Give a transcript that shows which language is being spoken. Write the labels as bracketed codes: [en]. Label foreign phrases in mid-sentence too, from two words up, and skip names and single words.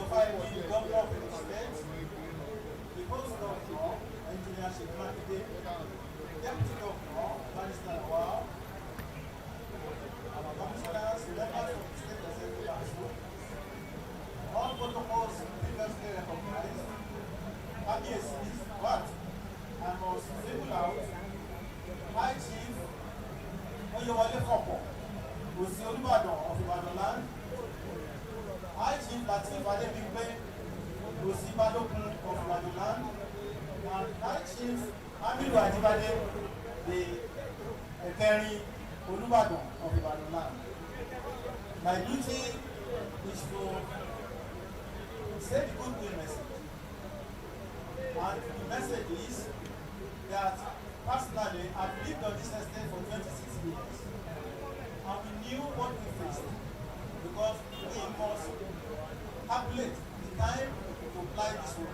[en] Fayemi, Governor of the State, the Post-Governor, Engineer Seyi Makinde, Deputy Governor, Barrister Aloore, our commissioners, members of the State Executive Council, all protocols previously recognized, ABSCs, but I must single out High Chief Oyewole Fopo, Osi Olúbàdàn of Ibadan land, High Chief Lateef Adebimpe, Osi Balógun of Ibadan land, and High Chief Hamidu Ajibade, the Ekeri Olúbàdàn of Ibadan land. My duty is to say the good message, and the message is that personally I've lived on this estate for 26 years. And we knew what we faced because we must calculate the time to apply this work.